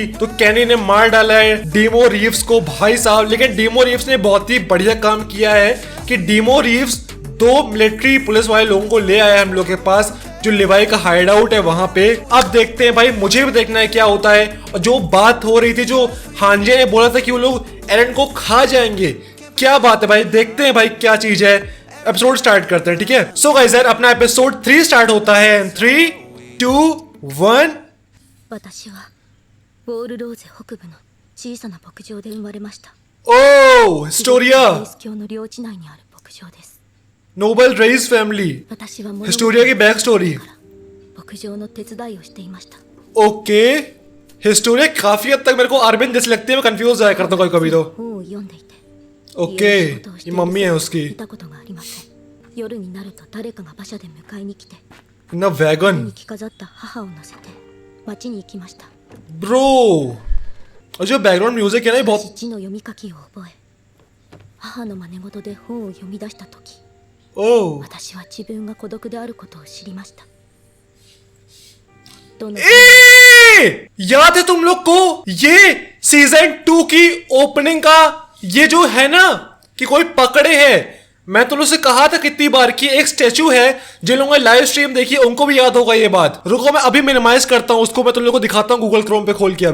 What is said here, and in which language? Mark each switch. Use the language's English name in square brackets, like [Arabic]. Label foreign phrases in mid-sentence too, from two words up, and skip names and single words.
[Hindi] तो केनी ने मार डाला है डीमो रीव्स को भाई साहब, लेकिन डीमो रीव्स ने बहुत ही बढ़िया काम किया है कि डीमो रीव्स 2 [English] military police [Hindi] वाले लोगों को ले आया हम लोग के पास, जो लिवाई का [English] hide out [Hindi] है वहां पे। अब देखते हैं भाई, मुझे भी देखना है क्या होता है। और जो बात हो रही थी, जो हांजे ने बोला था कि वो लोग एरन को खा जाएंगे, क्या बात है भाई, देखते हैं भाई क्या चीज है। एपिसोड स्टार्ट करते हैं, ठीक है। [English] so guys [Hindi] यार अपना [English] episode 3 start [Hindi] होता है। 3, 2, 1। [Japanese] 私はウォールローゼ北部の小さな牧場で生まれました。 [Hindi] ओह हिस्टोरिया, [Japanese] キリス教の領地内にある牧場です。 [English] noble Reiss family, [Japanese] 私は物 [Hindi] हिस्टोरिया की [English] back story. [Japanese] 牧場の手伝いをしていました。 [Hindi] ओके, हिस्टोरिया काफी हद तक मेरे को अरबिन जैसी लगती है, मैं कंफ्यूज जाया करता हूँ कभी कभी तो। [Japanese] 本を読んでいて、 ओके 家の仕事をして [Hindi] ये [Japanese] いる [Hindi] मम्मी है [Japanese] 姿を [Hindi] उसकी [Japanese] 見たことがありません。夜になると誰かが馬車で迎えに来て、 [Hindi] ना वैगन [Japanese] に着飾った母を乗せて町に行きました。 [Hindi] ब्रो। और जो [English] background music [Hindi] है ना ये बहुत, [Japanese] 父の読み書きを覚え、母の真似事で本を読み出した時、 ओह 私は自分が孤独であることを知りました。どの [Hindi] याद है तुम लोग को ये सीजन 2 की ओपनिंग का ये जो है ना कि कोई पकड़े है, मैं तुम लोग से कहा था कितनी बार कि एक स्टैचू है। जिन लोगों ने [English] live stream [Hindi] देखी उनको भी याद होगा ये बात। रुको मैं अभी मिनिमाइज करता हूं उसको, मैं तुम लोग को दिखाता हूं गूगल क्रोम पे खोल के।